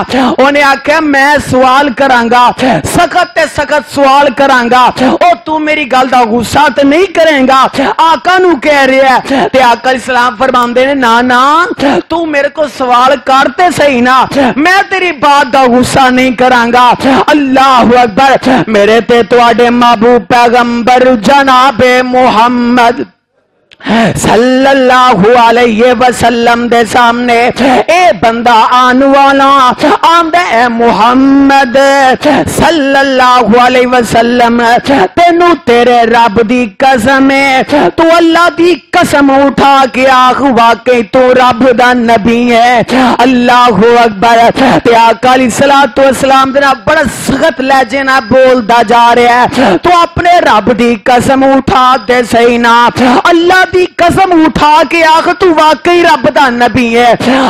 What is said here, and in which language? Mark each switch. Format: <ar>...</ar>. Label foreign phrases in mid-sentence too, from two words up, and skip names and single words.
<pa>انہاں آکھیا میں سوال کراں گا سخت تے سخت سوال کراں گا او توں میری گل دا غصہ تے نہیں کرے گا? آقا نوں کہہ رہیا ہے تے آقا اسلام فرماندے نے نا نا توں میرے کو سوال کرتے سہی نا میں تیری بات دا غصہ نہیں کراں گا.</pa> <ar>الله أكبر.</ar> <pa>میرے تے تہاڈے محبوب پیغمبر جنابِ محمد</pa> <ar>صلى الله عليه وسلم</ar> <pa>دے سامنے اے بندہ آنے والا آندا ہے محمد</pa> <ar>صلى الله عليه وسلم</ar> <pa>تینوں تیرے رب دی قسم ہے توں اللہ دی قسم اٹھا کے آکھ واقعی توں رب دا نبی ہے.</pa> <ar>الله أكبر.</ar> <pa>تے آقا</pa> <ar>عليه الصلاة والسلام</ar> <pa>دے نال بڑا سخت لہجے نال بولدا جا رہیا ہے توں اپنے رب دی قسم اٹھا دے سہی نا اللہ دی قسم اٹھا کے آکھ توں واقعی رب دا نبی ہے.</pa>